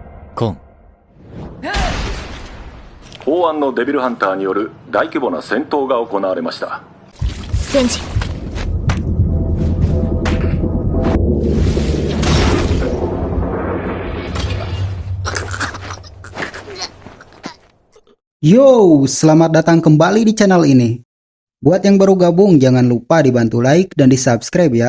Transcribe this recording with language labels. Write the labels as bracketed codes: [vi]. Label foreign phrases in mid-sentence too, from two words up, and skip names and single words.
[ja] コン。法案のデビルハンターによる大規模な戦闘が行われました。デンジ。 [id] Yo, selamat datang kembali di channel ini. Buat yang baru gabung, jangan lupa dibantu like dan di subscribe ya.